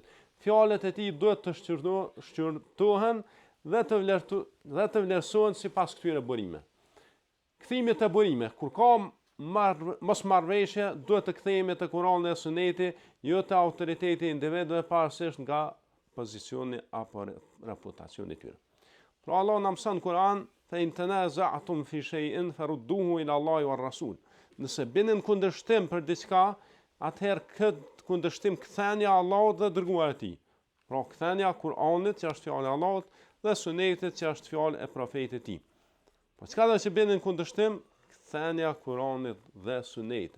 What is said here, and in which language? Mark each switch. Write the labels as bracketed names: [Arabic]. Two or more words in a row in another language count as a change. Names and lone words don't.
[Albanian] Fjalët e tij duhet të shqyrtohen dhe të vlerësohen sipas këtyre burime. Kthimi te burime, kur ka mos marrëveshje, duhet të kthehemi te Kurani dhe Suneti, jo te autoriteti i individëve pavarësisht nga pozicioni apo reputacioni i tyre. Pra Allah na mëson Kur'an, [Arabic] فإن تنازعتم في شيء فردوه إلى الله والرسول. [Albanian] Nëse binin kundërshtim për diçka, atëherë këtë kundërshtim ktheni Allahut dhe dërguarit e tij. Pra ktheni Kur'anit që është fjalë e Allahut dhe Sunetit që është fjalë e profetit të tij. Po çka do të binin kundërshtim, ktheni Kur'anit dhe Sunetit.